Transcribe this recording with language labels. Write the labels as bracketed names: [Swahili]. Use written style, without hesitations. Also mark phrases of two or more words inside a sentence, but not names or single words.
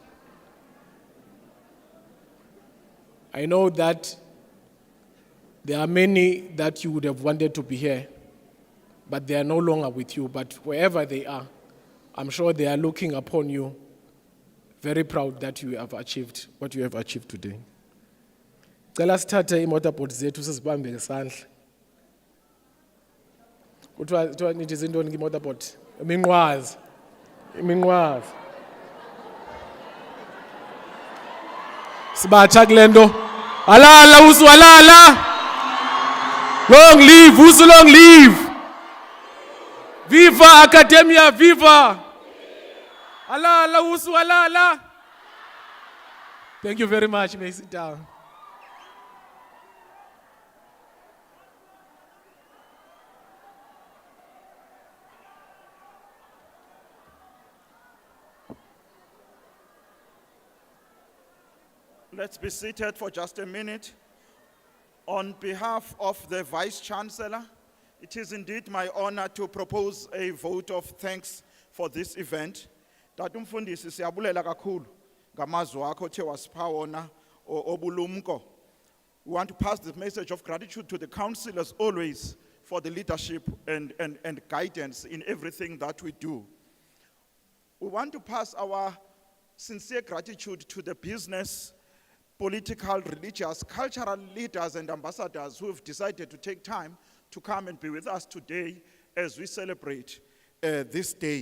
[English] I know that there are many that you would have wanted to be here, but they are no longer with you. But wherever they are, I'm sure they are looking upon you, very proud that you have achieved what you have achieved today. [Xhosa] Cela sithathe imotorboard zethu sizibambe ngesandla. Kuthiwa nithi zintoni ke-motorboard? Iminqwazi. Iminqwazi. Sibatsha kule nto. Halala usu, halala. [English] Long live, usu, long live. [Latin] Viva Academia, viva. [Xhosa] Halala usu, halala. [English] Thank you very much. May you sit down. Let's be seated for just a minute. On behalf of the Vice-Chancellor, it is indeed my honor to propose a vote of thanks for this event. [Xhosa] Tata umfundisi siyabulela kakhulu ngamazwi akho othe wasipha wona obulumko. [English] We want to pass the message of gratitude to the council as always for the leadership and guidance in everything that we do. We want to pass our sincere gratitude to the business, political, religious, cultural leaders and ambassadors who have decided to take time to come and be with us today as we celebrate this day.